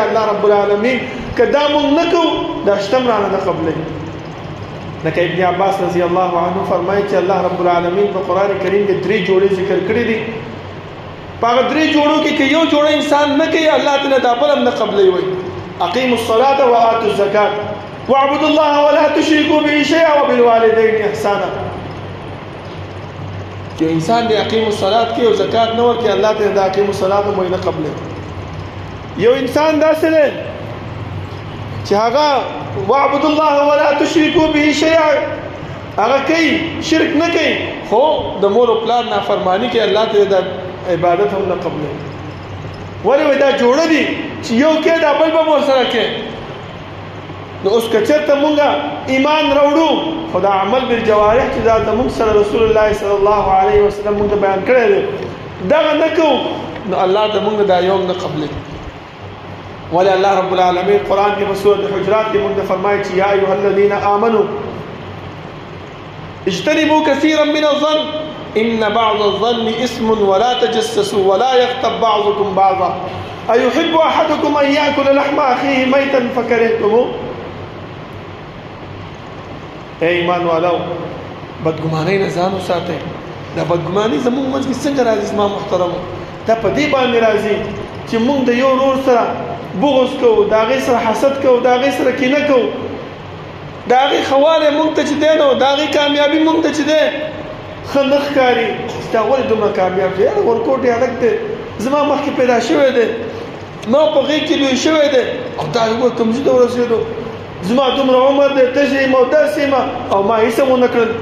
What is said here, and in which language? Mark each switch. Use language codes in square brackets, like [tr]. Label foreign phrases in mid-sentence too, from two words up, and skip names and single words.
[ar] الله رب العالمین [ps] که دا مونږ نه کوو دا شته هم رانه نه قبلوي. لکه ابن عباس [ar] رضی الله عنه [ps] فرمایي چې [ar] الله رب العالمین [ps] په قرآن کریم کې درې جوړې ذکر کړي دي. په هغه درې جوړو کې که یو جوړه انسان نه کوي الله تعالی دا بل هم نه قبلوي. [ar] وایي اقیموا الصلاة وآتوا الزکاة واعبدوا الله ولا تشركوا به شیئا وبالوالدین احسانا. [ps] یو انسان دی [ar] اقیم الصلاۃ [ps] کې او زکات نه ورکړي الله ته د [ar] اقیم الصلاۃ [ps] مو نه قبله. یو انسان داسې دی چې هغه [ar] واعبد الله ولا تشركوا به شيئا، [ps] هغه کوي شرک نه کوي خو د مور او پلار نافرمانی کوي، الله ته د عبادت هم نه قبله. ولې دا جوړه دي چې یو کې دا بل به مور سره کوي. نو اوس که چېرته مونږ ایمان راوړو خو دا [ar] عمل بالجوارح [ps] چې دا زموږ سره [ar] رسول الله صلی الله علیه وسلم [ps] مونږ ته بیان کړی دی دغه نه کوو نو الله د مونږ دا یوم نه قبلوي. ولې الله رب العالمین قرآن کې په سورة حجرات کې مونږ ته فرمایي چې [ar] یا ایها الذین آمنوا اجتنبوا كثيرا من الظن ان بعض الظن اسم ولا تجسسوا ولا يغتب بعضكم بعضا ايحب احدكم ان ياكل لحم اخيه ميتا فكرهتموه. [ps] اے ایمان والو بدګمانۍ نه ځان وساتئ. دا بدګمانۍ زموږ منځ کې څنګه راځي زما محترمو؟ دا په دې باندې راځي چې موږ د یو ورور سره بغض کوو، د هغې سره حسد کوو، د هغې سره کینه کوو، د هغې ښه والی موږ ته چې دی نو د هغې کامیابي موږ ته چې دی ښه نه ښکاري چې دا ولې دومره کامیاب دی، یاره ورکوټ یې هلک دی زما مخکې پیدا شوی دی ما په غېږ کې لوی شوی دی او دا یوه کمزي ته ورسېدو زما دومره عمر دی تږی یم او داسې یم او ما هېڅ هم ونه کړل.